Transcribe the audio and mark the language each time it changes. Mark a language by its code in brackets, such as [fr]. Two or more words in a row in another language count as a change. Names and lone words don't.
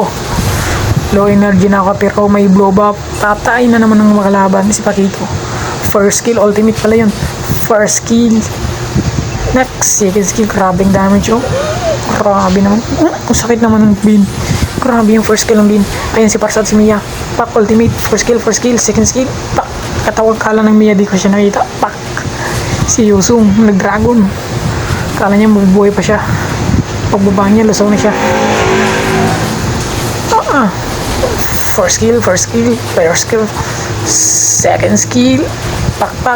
[en] Low energy [tl] na ako pero may [en] blue buff. [tl] Patay na naman ng mga kalaban si Pakito. [en] First skill. Ultimate [tl] pala yun. [en] First skill. Next. Second skill. Grabing damage oh. [tl] Grabe naman. Sakit naman ng Bin. Grabe yung [en] first skill [tl] ng Bin. Ayan si Parsa at si Mia. Pak. [en] Ultimate. First skill. Second skill. Pak. [tl] Katawag kala ng Mia. Di ko siya nakita. Pak. Si Yusung. Nag-dragon. Kala niya mabubuhay pa siya. Pagbaba niya, lusaw na siya. [en] First skill. First skill. Second skill. Pak pak.